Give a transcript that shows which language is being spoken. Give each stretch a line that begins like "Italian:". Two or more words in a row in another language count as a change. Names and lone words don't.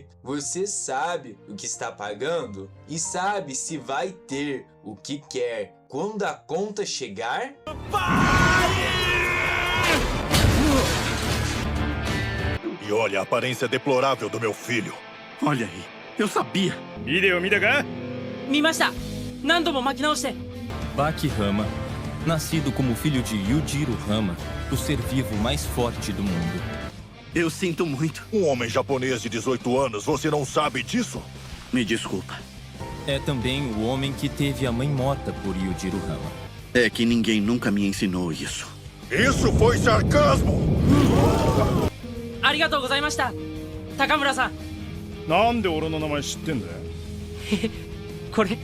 Portuguese: Você sabe o que está pagando? E sabe se vai ter o que quer quando a conta chegar? E olha a aparência deplorável do meu filho. Olha aí, eu sabia.
Japanese: ビデオ見たか？見ました。何度も巻き直して。
Portuguese: Baki Hama, nascido como filho de Yujiro Hama, o ser vivo mais forte do mundo. Eu sinto muito. Um homem japonês de 18 anos, você não sabe disso? Me desculpa. É também o homem que teve a mãe morta por Yujiro Hama. É que ninguém nunca me ensinou isso. Isso foi sarcasmo!
Japanese: ありがとうございました。高村さん。なんで俺の名前知ってんだよ？これ。